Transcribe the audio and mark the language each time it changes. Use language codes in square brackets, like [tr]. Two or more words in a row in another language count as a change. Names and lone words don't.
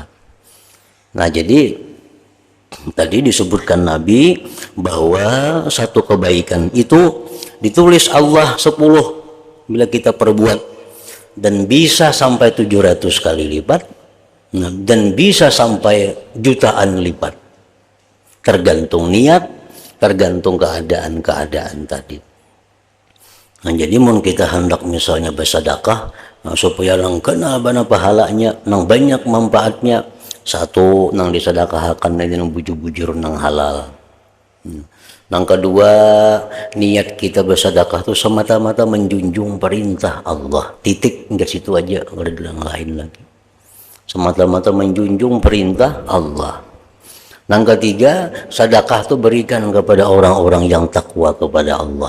[id] Nah jadi tadi disebutkan Nabi bahwa satu kebaikan itu ditulis Allah 10 bila kita perbuat, dan bisa sampai 700 kali lipat, dan bisa sampai jutaan lipat, tergantung niat, tergantung keadaan-keadaan tadi. [bjn] Nah, jadi mun kita hendak misalnya bersedekah supaya lang kenal bana pahalanya, nang banyak manfaatnya, satu nang disedekahkan ini nang bujur-bujur nang halal. [id] Yang kedua, niat kita bersedekah itu semata-mata menjunjung perintah Allah. Titik, enggak situ aja, enggak ada yang lain lagi. Semata-mata menjunjung perintah Allah. Yang ketiga, sedekah itu berikan kepada orang-orang yang takwa kepada Allah.